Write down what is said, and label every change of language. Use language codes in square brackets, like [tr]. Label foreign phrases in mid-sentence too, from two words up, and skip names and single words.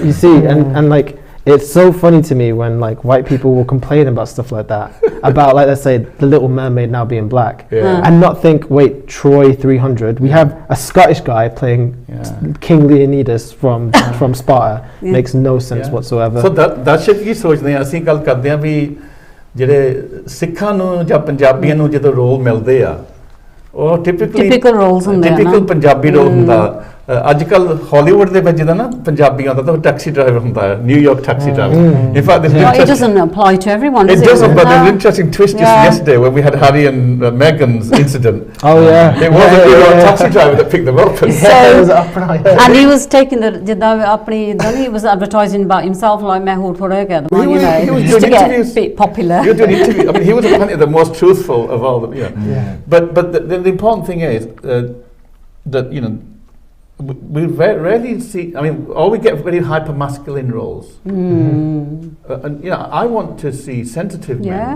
[en] You see, and like, it's so funny to me when like white people will complain about stuff like that, about like, let's say The Little Mermaid now being black, and not think, wait, Troy 300. We have a Scottish guy playing King Leonidas from Sparta. Makes no sense whatsoever. [pa] So ਦਰਸ਼ਕ ਕੀ ਸੋਚਦੇ ਆ, ਅਸੀਂ ਗੱਲ ਕਰਦੇ ਆ ਵੀ ਜਿਹੜੇ ਸਿੱਖਾਂ ਨੂੰ ਜਾਂ ਪੰਜਾਬੀਆਂ ਨੂੰ ਜਦੋਂ ਰੋਲ ਮਿਲਦੇ ਆ, ਉਹ [en] typical roles [pa] ਹੁੰਦੇ ਆ, ਟਿਪੀਕਲ ਪੰਜਾਬੀ ਰੋਲ ਹੁੰਦਾ। ਅੱਜ ਕੱਲ ਹਾਲੀਵੁੱਡ ਦੇ ਵਿੱਚ ਜਿਹਦਾ ਨਾ ਪੰਜਾਬੀ ਆਉਂਦਾ ਤਾਂ ਉਹ [en] taxi driver [pa] ਹੁੰਦਾ ਹੈ, ਨਿਊਯਾਰਕ [en] taxi driver. In fact, it doesn't apply to everyone. It doesn't, but there's an interesting twist just yesterday when we had Harry and Meghan's incident. Oh yeah, it was a New York taxi driver that picked them up. And he was taking the [pa] ਜਿੱਦਾਂ ਆਪਣੀ ਇਦਾਂ [en] he was advertising about himself like [pa] ਮੈਂ ਹੋਰ ਥੋੜਾ ਜਿਹਾ ਕਹਿ ਦਵਾਂ, [en] he was doing to get interviews. a bit popular. He was doing interviews. I mean, he was apparently the most truthful of all of them. But the important thing is that, you know, we rarely see, I mean, or we get very hyper masculine roles. And you know, I want to see sensitive men.